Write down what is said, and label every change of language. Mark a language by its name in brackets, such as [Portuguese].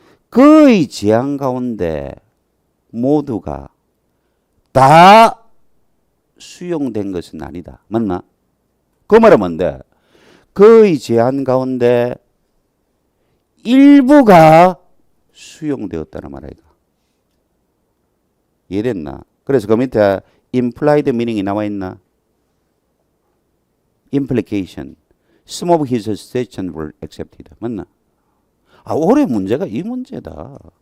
[Korean] 그의 제한 가운데 모두가 다 수용된 것은 아니다. 맞나? 그 말은 뭔데? 그의 제한 가운데 일부가 수용되었다는 말 아이가? 이해됐나? 그래서 그 밑에 implied meaning이 나와 있나? implication. [English] Some of his suggestions were accepted. [Korean] 맞나? 아, 올해 문제가 이 문제다.